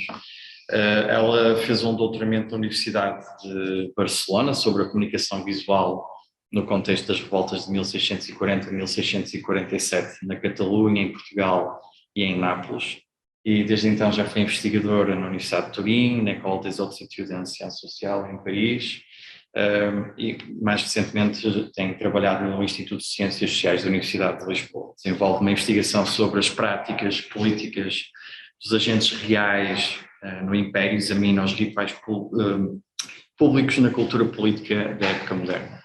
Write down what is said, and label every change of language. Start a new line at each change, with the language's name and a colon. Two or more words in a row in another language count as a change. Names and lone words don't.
Portuguese: Ela fez um doutoramento na Universidade de Barcelona sobre a comunicação visual no contexto das revoltas de 1640 a 1647 na Catalunha, em Portugal e em Nápoles. E desde então já foi investigadora na Universidade de Turim, na École des Hautes Études en Sciences Sociales, em Paris, e mais recentemente tem trabalhado no Instituto de Ciências Sociais da Universidade de Lisboa. Desenvolve uma investigação sobre as práticas políticas dos agentes reais no Império, examina os rituais públicos na cultura política da época moderna.